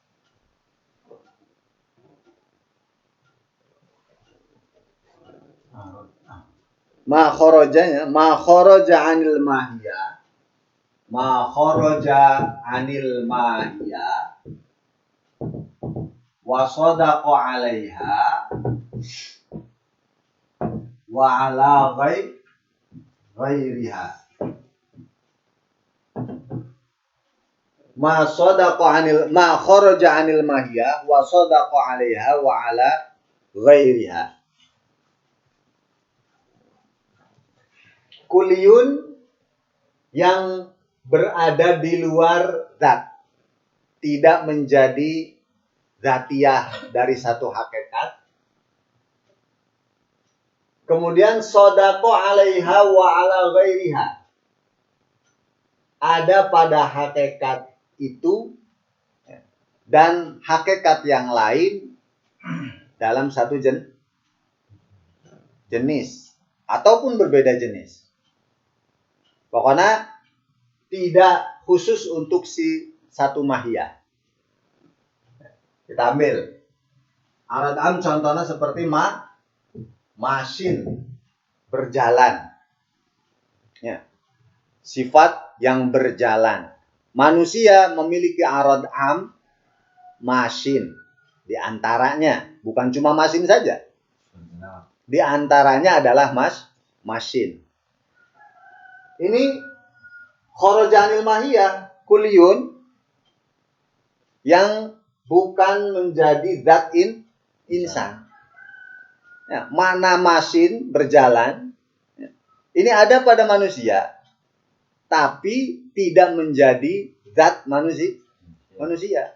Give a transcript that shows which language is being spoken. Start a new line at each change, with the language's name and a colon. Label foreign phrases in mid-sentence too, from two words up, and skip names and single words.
Arabic: ما خرج عن الماهية وصدق عليها وعلى غيرها. ما خرج عن الماهية وصدق عليها وعلى غيرها.
Indonesian: Kuliun yang berada di luar zat, tidak menjadi zatiyah dari satu hakikat. Kemudian
Arabic: صدق عليها وعلى غيرها,
Indonesian: ada pada hakikat itu dan hakikat yang lain dalam satu jenis ataupun berbeda jenis. Pokoknya tidak khusus untuk si satu mahiyah. Kita ambil
Arabic: عرض عام
Indonesian: contohnya seperti masin, berjalan. Ya. Sifat yang berjalan. Manusia memiliki
Arabic: عرض عام
Indonesian: masin. Di antaranya, bukan cuma masin saja. Di antaranya adalah masin. Ini
Arabic: خرج عن الماهية
Indonesian: kuliun yang bukan menjadi zat insan. Ya, mana masin berjalan, ya, ini ada pada manusia, tapi tidak menjadi zat manusia.